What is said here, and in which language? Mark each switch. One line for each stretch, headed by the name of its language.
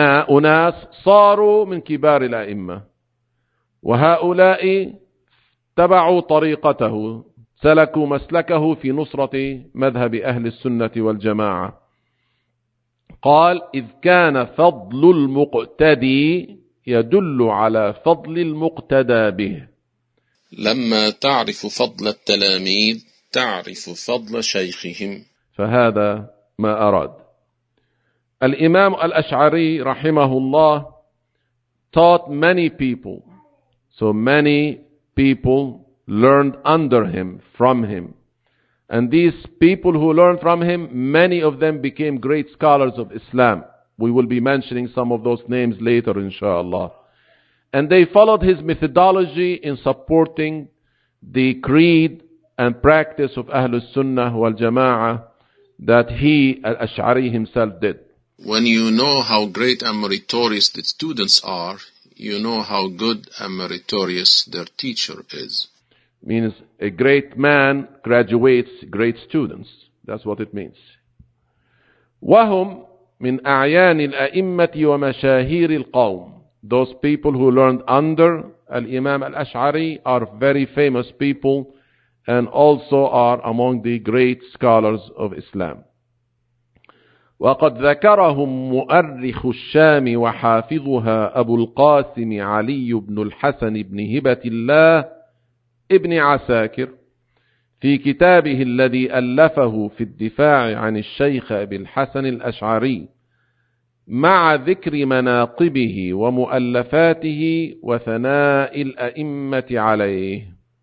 Arabic: أناس صاروا من كبار الأئمة وهؤلاء تبعوا طريقته سلكوا مسلكه في نصرة مذهب أهل السنة والجماعة قال إذ كان فضل المقتدي يدل على فضل المقتدى به لما تعرف فضل التلاميذ تعرف فضل شيخهم فهذا ما أراد الإمام الأشعري رحمه الله
English: taught many people. So many people learned under him, from him. And these people who learned from him, many of them became great scholars of Islam. We will be mentioning some of those names later, inshallah. And they followed his methodology in supporting the creed and practice of Ahlul Sunnah wal Jama'ah that he, al-Ash'ari himself, did. When you know how great and meritorious the students are, you know how good and meritorious their teacher is. Means a great man graduates great students. That's what it means.
Arabic: وَهُمْ مِنْ أَعْيَانِ الْأَئِمَّةِ وَمَشَاهِيرِ الْقَوْمِ
English: Those people who learned under Al-Imam Al-Ash'ari are very famous people and also are among the great scholars of Islam.
Arabic: وقد ذكرهم مؤرخ الشام وحافظها أبو القاسم علي بن الحسن بن هبة الله ابن عساكر في كتابه الذي ألفه في الدفاع عن الشيخ أبي الحسن الأشعري مع ذكر مناقبه ومؤلفاته وثناء الأئمة عليه